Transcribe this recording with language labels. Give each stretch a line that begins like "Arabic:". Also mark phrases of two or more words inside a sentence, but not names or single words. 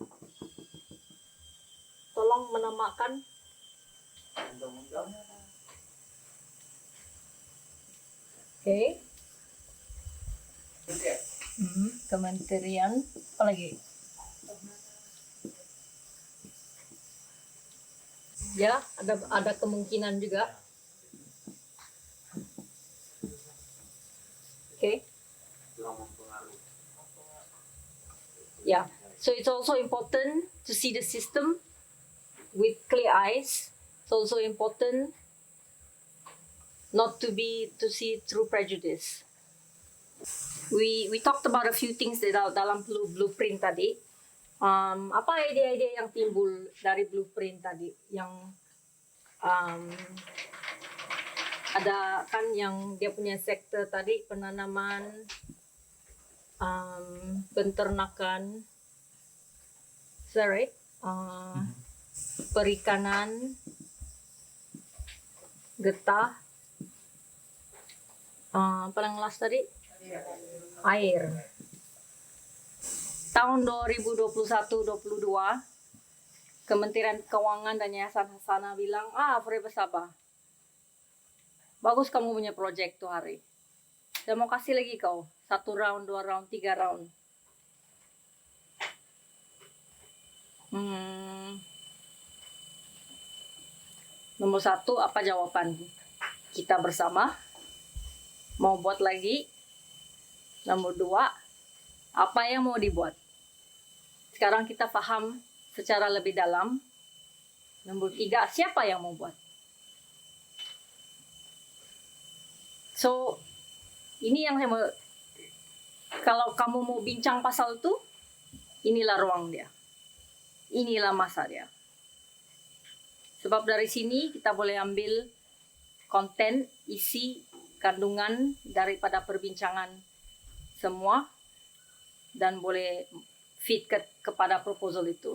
Malay: Tolong menamakan. Oke. Kementerian apa lagi? Ya, ada kemungkinan juga. Okay. Yeah.
English: So it's also important to see the system with clear eyes. It's also important not to see through prejudice. We talked about a few things
Malay: dalam blueprint tadi. Apa ide-ide yang timbul dari blueprint tadi? Yang ada kan yang dia punya sektor tadi, penanaman, penternakan,
English: is that right?
Malay: Perikanan, getah, apa yang last tadi? Air. Tahun 2021-22, Kementerian Keuangan dan Yayasan Hasanah bilang, Forever Sabah, bagus kamu punya project tuh hari. Dan mau kasih lagi kau 1 round, 2 round, 3 round. Nomor 1, apa jawaban kita bersama? Mau buat lagi? Nomor 2, apa yang mau dibuat? Sekarang kita paham secara lebih dalam. Nomor 3, siapa yang mau buat? So, ini yang saya mau, kalau kamu mau bincang pasal itu, inilah ruang dia. Inilah masa dia. Sebab dari sini kita boleh ambil konten, isi, kandungan daripada perbincangan semua dan boleh fit kepada proposal itu.